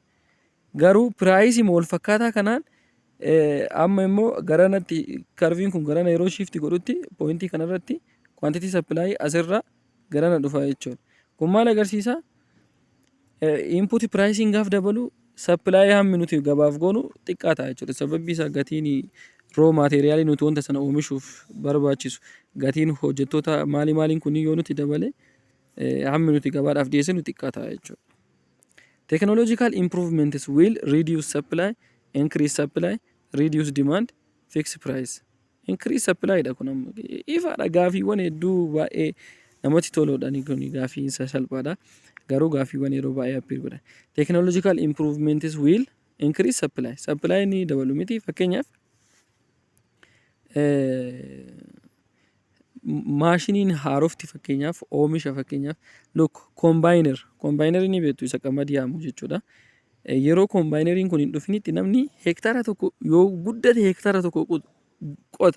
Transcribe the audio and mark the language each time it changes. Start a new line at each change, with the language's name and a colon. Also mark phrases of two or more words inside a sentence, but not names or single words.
Oromo: Garuu pricing wal fakkaataa kanaan amma immoo garanatti curving kun garana yeroo shift godhutti pointii kanarratti
English: quantity supply
Oromo: asirra garana dhufa jechuudha. Kun maal agarsiisa?
English: Input pricing
Oromo: gaaf dabalu supply hammi nuti gabaaf goonu xiqqaa ta'a jechuudha. Sababni isaa gatiin
English: raw material
Oromo: nuti wanta sana oomishuuf barbaachisu gatiin hojjettoota maaliin kun yoo nuti dabale hammi nuti gabaadhaaf dhiyeessinu xiqqaa ta'a jechuudha.
English: Technological improvements will reduce supply, increase supply, reduce demand, fix price. Increase supply
Oromo: dha kun amma ifaadha. Gaafiiwwan hedduu baay'ee namatti toluudhaan kun gaafii salphaadha. Garuu gaafiiwwan yeroo baay'ee appeal godha.
English: Technological improvements will increase supply.
Oromo: Supply ni dabalu miti. Fakkeenyaaf maashiniin haarofti fakkeenyaaf oomisha fakkeenyaaf look combiner ni beektu isa qamadii haamu jechuudha. Yeroo combineriin kun hin dhufinitti namni hektaara tokko yoo guddate hektaara tokko qota.